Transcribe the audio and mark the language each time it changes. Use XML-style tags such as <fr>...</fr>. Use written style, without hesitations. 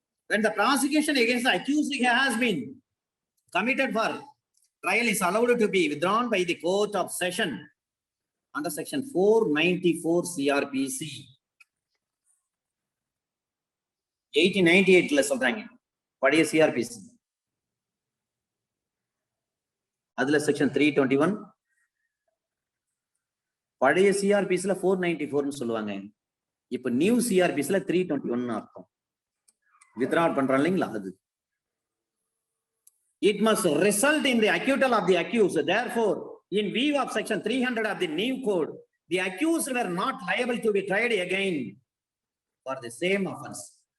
<en>When the prosecution against the accused has been committed for trial is allowed to be withdrawn by the court of session under section 494 CRPC.</en> <ta>1898 ல சொல்றாங்க பழைய CRPC. அதுல section 321 பழைய CRPC ல 494 னு சொல்லுவாங்க. இப்ப நியூ CRPC ல 321 அர்த்தம். withdraw பண்றாங்க இல்லீங்களா அது.</ta> <en>It must result in the acquittal of the accused. Therefore, in view of section 300 of the new code, the accused were not liable to be tried again for the same offense.</en>